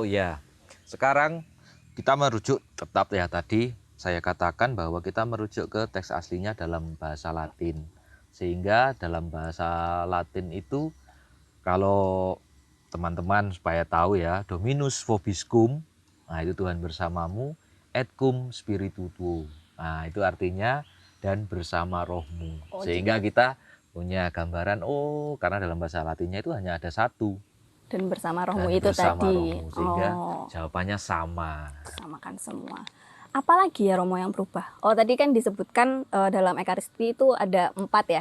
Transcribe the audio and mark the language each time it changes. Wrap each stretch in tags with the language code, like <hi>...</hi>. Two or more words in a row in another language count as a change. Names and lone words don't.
<id>Oh ya, sekarang kita merujuk tetap ya, tadi saya katakan bahwa kita merujuk ke teks aslinya dalam bahasa Latin. Sehingga dalam bahasa Latin itu, kalau teman-teman supaya tahu ya,</id> <la>Dominus vobiscum,</la> <id>nah itu Tuhan bersamamu,</id> <la>et cum spiritu tuo.</la> <id>Nah itu artinya dan bersama rohmu. Sehingga kita punya gambaran, oh karena dalam bahasa Latinnya itu hanya ada satu. Dan bersama rohmu Dan itu bersama tadi. rohmu, sehingga jawabannya sama. Samakan semua. Apalagi ya Romo yang berubah? Oh tadi kan disebutkan dalam Ekaristi itu ada 4 ya,</id>